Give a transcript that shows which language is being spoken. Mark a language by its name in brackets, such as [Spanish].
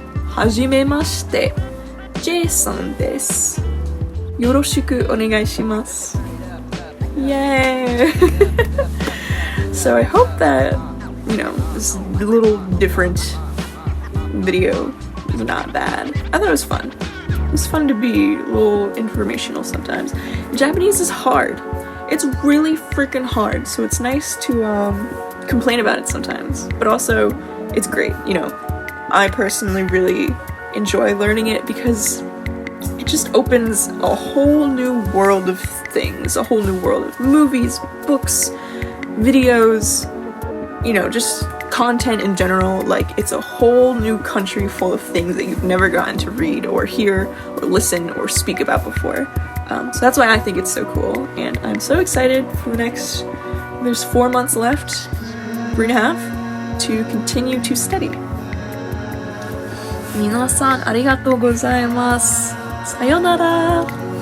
[Japanese] はじめまして、J さんです。よろしくお願いします。 [English] Yay! So I hope that, this little different video is not bad. I thought it was fun. It was fun to be a little informational sometimes. Japanese is hard. It's really freaking hard, so it's nice to complain about it sometimes. But also, it's great, I personally really enjoy learning it because it just opens a whole new world of things, a whole new world of movies, books, videos, just content in general. Like, it's a whole new country full of things that you've never gotten to read or hear or listen or speak about before. So that's why I think it's so cool, and I'm so excited for there's 4 months left, 3.5, to continue to study. [Japanese] 皆さんありがとうございます。さよなら。